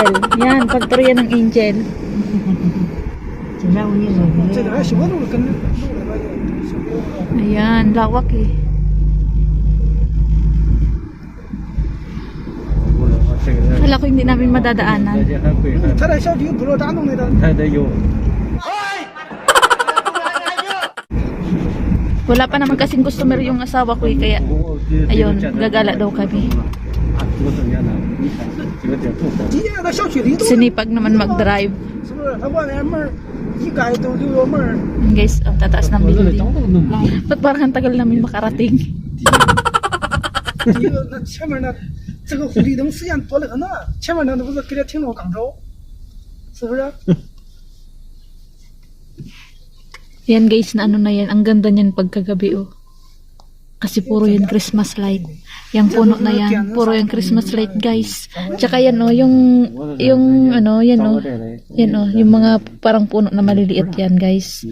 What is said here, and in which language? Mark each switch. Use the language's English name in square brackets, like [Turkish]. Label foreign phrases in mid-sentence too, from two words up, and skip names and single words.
[Filipino] Yan, factory yan ng Angel. Ayan, lawak eh. Kala ko hindi namin madadaanan. [Chinese] 他在小区不知道咋弄的，还得有。 [Filipino] Wala pa naman kasing customer yung asawa ko eh, kaya ayun, gagala daw kami. [Chinese] 几点到小区里头， [Filipino] Sinipag naman mag-drive. [Chinese] 是不是？他外面门儿一盖都留着门儿。 [Filipino] Guys, ang tataas ng building. Ba't parang ang tagal namin makarating? [Chinese] 第一个，那前面那这个红绿灯时间多得很呐，前面那都不是给他停着刚走，是不是？ [Filipino] Yan guys, na ano na yan. Ang ganda niyan pagkagabi oh. Kasi puro yan [English] Christmas light. [Filipino] Yang puno na yan, puro yung [English] Christmas light [Filipino] guys. Tsaka yan oh, yung ano, yan oh. Yan oh, yung mga parang puno na maliliit yan guys.